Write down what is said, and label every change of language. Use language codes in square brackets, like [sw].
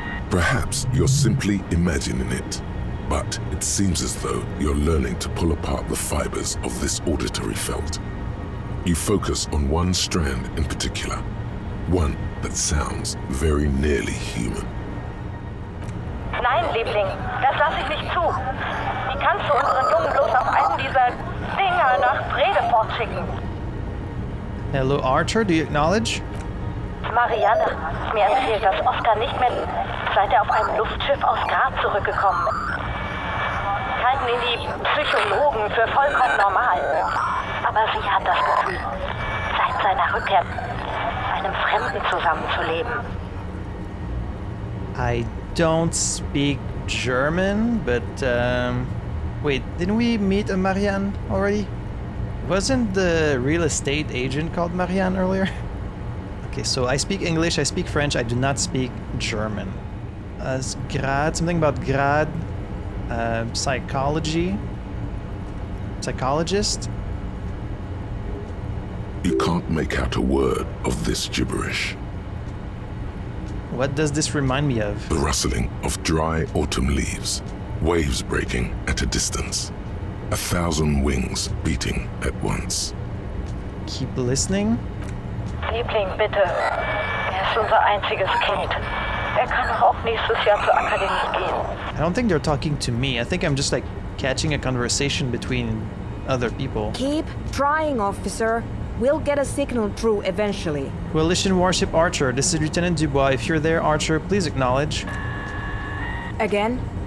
[en] Perhaps you're simply imagining it, but it seems as though you're learning to pull apart the fibers of this auditory felt. You focus on one strand in particular, one that sounds very nearly human. [de] Nein, Liebling, das lasse ich nicht zu. Wie kannst du unseren Jungen bloß auf einen dieser Dinger nach Bredefort schicken? [en] Hello Archer, do you acknowledge? [de] Marianne, mir erzählt, dass Oscar nicht mehr, seit auf einem Luftschiff aus Graz zurückgekommen ist. Halten ihn die Psychologen für vollkommen normal. Aber sie hat das Gefühl, seit seiner Rückkehr mit einem Fremden zusammenzuleben. [en] I don't speak German, but wait, didn't we meet a Marianne already? Wasn't the real estate agent called Marianne earlier? Okay, so I speak English, I speak French, I do not speak German. Grad, something about grad, psychology, psychologist? You can't make out a word of this gibberish. What does this remind me of? The rustling of dry autumn leaves, waves breaking at a distance, 1,000 wings beating at once. Keep listening. [de] Liebling, bitte. Er ist unser einziges Kind. Er kann doch auch nächstes Jahr zur Akademie gehen. [en] I don't think they're talking to me. I think I'm just like catching a conversation between other people. Keep trying, officer. We'll get a signal through eventually. Coalition Warship Archer, this is Lieutenant Dubois. If you're there, Archer, please acknowledge. Again?